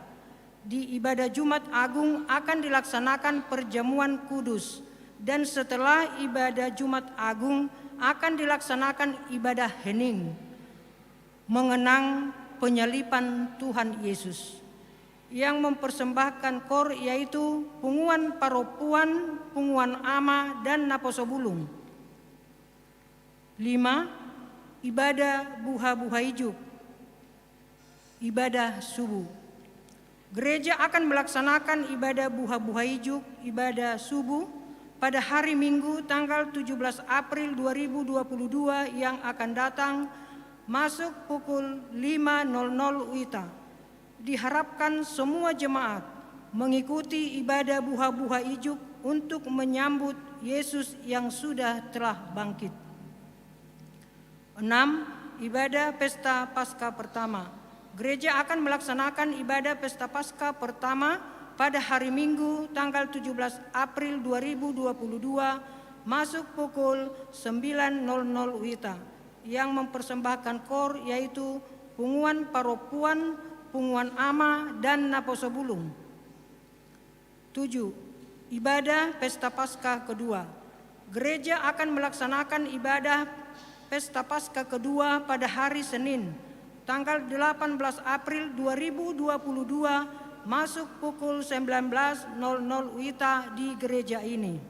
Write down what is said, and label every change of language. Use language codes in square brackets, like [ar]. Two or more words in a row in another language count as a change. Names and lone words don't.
[id] Di ibadah Jumat Agung akan dilaksanakan perjamuan kudus, dan setelah ibadah Jumat Agung akan dilaksanakan ibadah hening mengenang penyaliban Tuhan Yesus, yang mempersembahkan kor yaitu [bbc] punguan paropuan, punguan ama, [id] dan naposobulung. 5. Ibadah [bbc] buha-buha ijuk. [id] Ibadah subuh. Gereja akan melaksanakan ibadah [bbc] buha-buha ijuk, [id] ibadah subuh pada hari Minggu tanggal 17 April 2022 yang akan datang, masuk pukul 5.00 WITA. Diharapkan semua jemaat mengikuti ibadah [bbc] buha-buha ijuk [id] untuk menyambut Yesus yang sudah telah bangkit. 6. Ibadah Pesta Paskah pertama. Gereja akan melaksanakan ibadah Pesta Paskah pertama pada hari Minggu tanggal 17 April 2022 masuk pukul 9.00 WITA, yang mempersembahkan kor yaitu [bbc] punguan paropuan, punguan ama, [id] dan naposobulung. 7. Ibadah Pesta Paskah kedua. Gereja akan melaksanakan ibadah Pesta Paskah kedua pada hari Senin, tanggal 18 April 2022, masuk pukul 19.00 WITA di gereja ini.